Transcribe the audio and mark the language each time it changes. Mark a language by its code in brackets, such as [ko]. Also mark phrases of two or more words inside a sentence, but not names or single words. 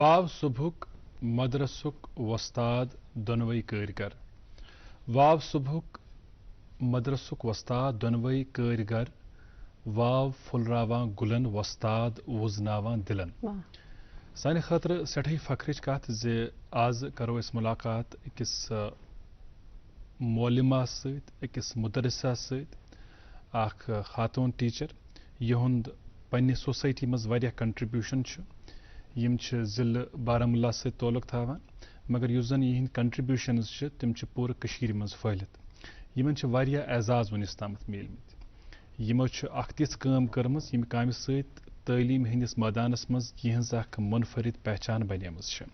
[ks] वाव सुबहुक मदरसुक वस्ताद दोनवई कारीगर वाव सुबहुक मदरसुक वस्ताद दोनवई कारीगर वाव फुलरावां गुलन वस्ताद वुजनावां दिलन सानि खतर सठी फखरिच कत जे आज करो इस मुलाकात अकिस मौलिमा सत अकिस मुदरसा सत अख खातून टीचर यहुंद पन्ने सोसाइटी मज वारिया कंट्रीब्यूशन यम जिले बारामुल्ला सत ताल्लुक थावान मगर युस जन यहिंद कंट्रीब्यूशंस तिम पूरे कशीर मज फैलित यमन वारिया एजाज वनिस तामत मिलमित यमो अख तिथ काम करमज यम कामि सत तालीम हंदिस मैदानस मज यहंज अख मुनफरिद पहचान बनेमज